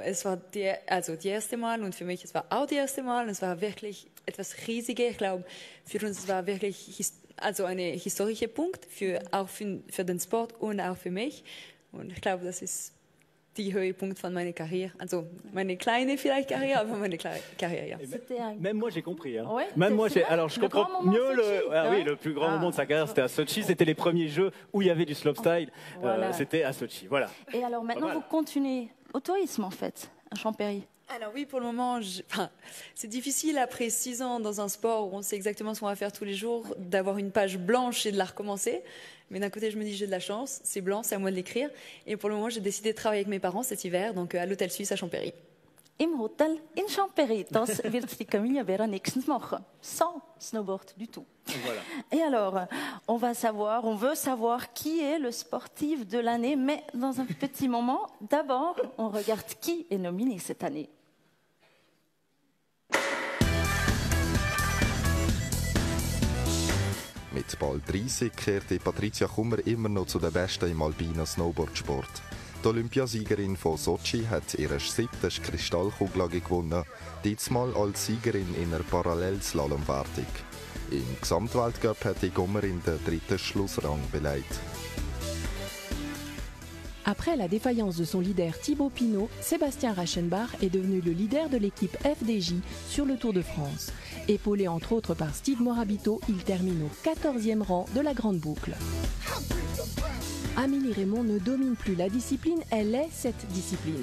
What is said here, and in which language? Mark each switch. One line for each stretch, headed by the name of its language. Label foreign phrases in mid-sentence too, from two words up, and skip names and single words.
German: Es war die erste Mal und für mich es war auch die erste Mal. Es war wirklich etwas Riesiges. Ich glaube, für uns es war wirklich ein historischer Punkt, auch für den Sport und auch für mich. Und ich glaube, das ist der Höhepunkt von meiner Karriere. Also meine kleine vielleicht Karriere, aber meine Karriere, ja.
French: Même moi j'ai compris. Hein. Ouais, même moi alors je comprends mieux le plus grand moment de sa carrière, c'était à Sochi. C'était les premiers jeux où il y avait du slopestyle. Voilà. C'était à Sochi. Voilà. Et alors maintenant vous continuez au tourisme en fait, à Champéry. Alors oui, pour le moment, c'est difficile après 6 ans dans un sport où on sait exactement ce qu'on va faire tous les jours, d'avoir une page blanche et de la recommencer. Mais d'un côté, je me dis j'ai de la chance, c'est blanc, c'est à moi de l'écrire. Et pour le moment, j'ai décidé de travailler avec mes parents cet hiver, donc à l'Hôtel Suisse à Champéry.
German: Im Hotel in Champéry, das wird die Camilla Berra nächstens machen.
French: Sans snowboard du tout. Voilà. Et alors, on veut savoir qui est le sportif de l'année, mais dans un petit moment, d'abord, on regarde qui est nominé cette année.
German: Mit bald 30 kehrte Patricia Kummer immer noch zu den Besten im alpinen Snowboardsport. Die Olympiasiegerin von Sochi hat ihre 7. Kristallkugel gewonnen, diesmal als Siegerin in einer Parallelslalomwertung. Im Gesamtweltcup hat die Kummerin den 3. Schlussrang belegt.
French: Après la défaillance de son leader Thibaut Pinot, Sébastien Reichenbach est devenu le leader de l'équipe FDJ sur le Tour de France. Épaulé entre autres par Steve Morabito, il termine au 14e rang de la grande boucle. Amélie Reymond ne domine plus la discipline, elle est cette discipline.